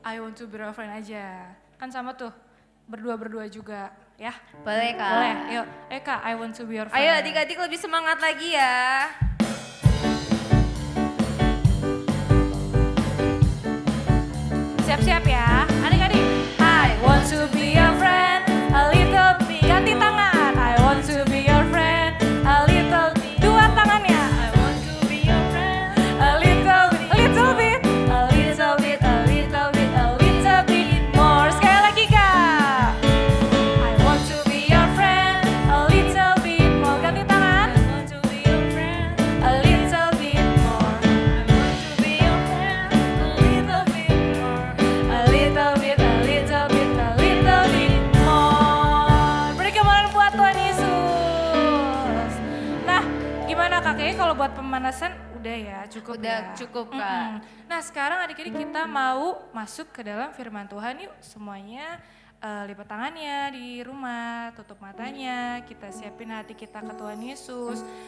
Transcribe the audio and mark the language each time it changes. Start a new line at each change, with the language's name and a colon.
English: to be your friend
Indonesian: aja. Kan sama tuh, berdua-berdua juga ya. Boleh Kak. Boleh, yuk.
English: Kak, I want to be your friend.
Indonesian: Ayo adik-adik lebih semangat lagi ya. Siap-siap ya, adik-adik.
English: I want to be your friend, a little bit.
Indonesian: Ganti tangan.
English: I want to be your friend, a little bit.
Indonesian: Dua tangannya.
English: I want to be your friend, a little bit, a little bit, a little bit, a little bit, a little bit more.
Indonesian: Sekali lagi Kak.
English: I want to be your friend, a little bit more.
Indonesian: Ganti tangan.
English: I want to be your friend, a little bit more. I want to be your friend, a little bit more. A little bit, a little bit, a little bit more.
Indonesian: Beri kemuliaan buat Tuhan Yesus. Nah, gimana Kak? Kayaknya kalau buat pemanasan udah ya, cukup Udah ya. cukup, Kak. Nah, sekarang adik-adik kita mau masuk ke dalam firman Tuhan yuk. Semuanya lipat tangannya di rumah, tutup matanya, kita siapin hati kita ke Tuhan Yesus.